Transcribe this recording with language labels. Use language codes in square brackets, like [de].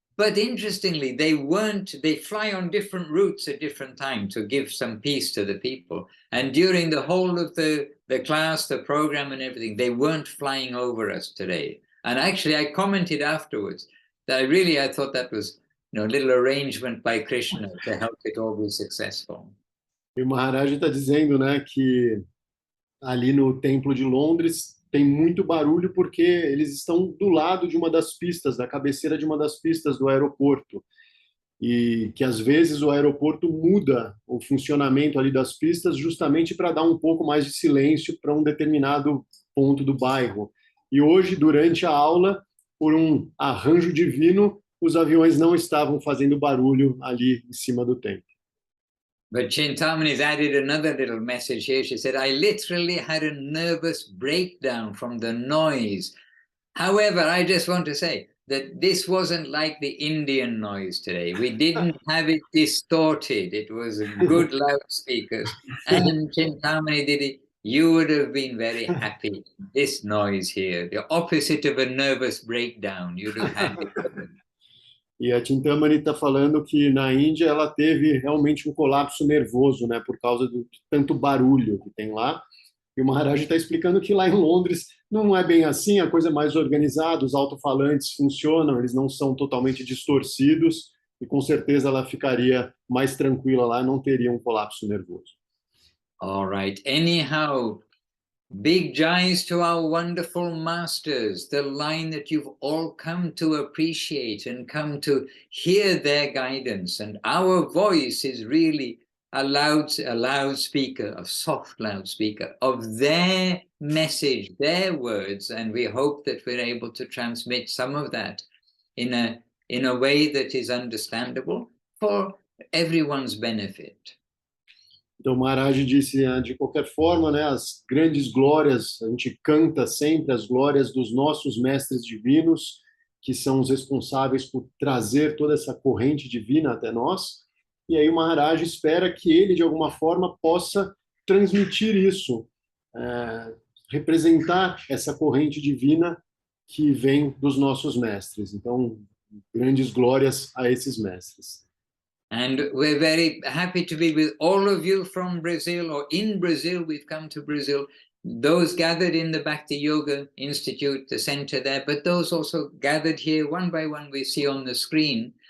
[en] But interestingly, they fly on different routes at different times to give some peace to the people. And during the whole of the class, the program and everything, they weren't flying over us today. And actually, I commented afterwards that I thought that was a little arrangement by Krishna to help it all be successful. [pt] E o Maharaj está dizendo, né, que ali no Templo de Londres tem muito barulho porque eles estão do lado de uma das pistas, da cabeceira de uma das pistas do aeroporto. E que às vezes o aeroporto muda o funcionamento ali das pistas justamente para dar um pouco mais de silêncio para um determinado ponto do bairro. E hoje, durante a aula, por um arranjo divino, os aviões não estavam fazendo barulho ali em cima do templo. [en] But Chintamani's added another little message here. She said, I literally had a nervous breakdown from the noise. However, I just want to say that this wasn't like the Indian noise today. We didn't have it distorted. It was good loudspeakers. And Chintamani did it. You would have been very happy. This noise here, the opposite of a nervous breakdown, you'd have had it. [pt] E a Chintamani está falando que na Índia ela teve realmente um colapso nervoso, né, por causa de tanto barulho que tem lá. E o Maharaj está explicando que lá em Londres não é bem assim, a coisa é mais organizada, os alto-falantes funcionam, eles não são totalmente distorcidos, e com certeza ela ficaria mais tranquila lá, não teria um colapso nervoso. [en] All right. Anyhow, big jais to our wonderful masters, the line that you've all come to appreciate and come to hear their guidance. And our voice is really a loudspeaker, a soft loudspeaker of their message, their words. And we hope that we're able to transmit some of that in a way that is understandable for everyone's benefit. [pt] Então, Maharaj disse, de qualquer forma, né, as grandes glórias, a gente canta sempre as glórias dos nossos mestres divinos, que são os responsáveis por trazer toda essa corrente divina até nós, e aí o Maharaj espera que ele, de alguma forma, possa transmitir isso, representar essa corrente divina que vem dos nossos mestres. Então, grandes glórias a esses mestres. [en] And we're very happy to be with all of you from Brazil, or in Brazil. We've come to Brazil, those gathered in the Bhakti Yoga Institute, the center there, but those also gathered here one by one we see on the screen.